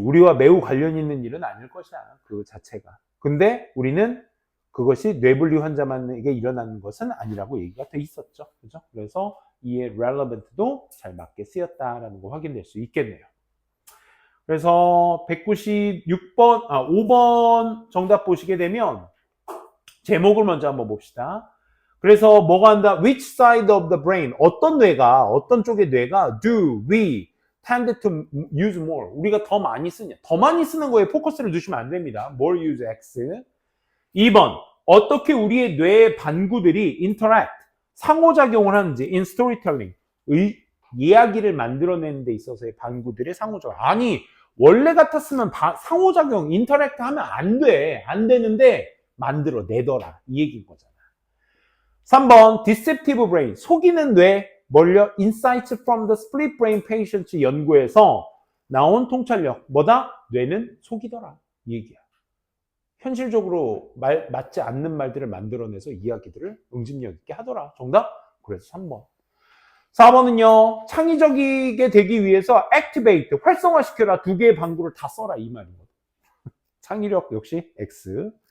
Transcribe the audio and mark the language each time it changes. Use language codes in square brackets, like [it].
[ko] 우리와 매우 관련 있는 일은 아닐 것이야. 그 자체가. 근데 우리는 그것이 뇌분리 환자만에게 일어나는 것은 아니라고 얘기가 돼 있었죠. 그죠? 그래서 이의 relevant도 잘 맞게 쓰였다라는 거 확인될 수 있겠네요. 그래서 196번, 5번 정답 보시게 되면 제목을 먼저 한번 봅시다. 그래서 뭐가 한다? [en] Which side of the brain? [ko] 어떤 뇌가, 어떤 쪽의 뇌가 [en] do we tend to use more? [ko] 우리가 더 많이 쓰냐? 더 많이 쓰는 거에 포커스를 두시면 안 됩니다. [en] more use X. [ko] 2번, 어떻게 우리의 뇌의 반구들이 interact, 상호작용을 하는지 [en] in storytelling, [ko] 이야기를 만들어내는 데 있어서의 반구들의 상호작용. 아니, 원래 같았으면 상호작용, interact 하면 안 돼. 안 되는데 만들어내더라. 이 얘기인 거잖아. 3번, deceptive brain, 속이는 뇌, 뭘요? [en] insights from the split brain patients [ko] 연구에서 나온 통찰력. 뭐다? 뇌는 속이더라. 이 얘기야. 현실적으로 맞지 않는 말들을 만들어내서 이야기들을 응집력 있게 하더라. 정답? 그래서 3번. 4번은요. 창의적이게 되기 위해서 activate, 활성화시켜라. 두 개의 방구를 다 써라. 이 말이거든. 창의력 역시 X.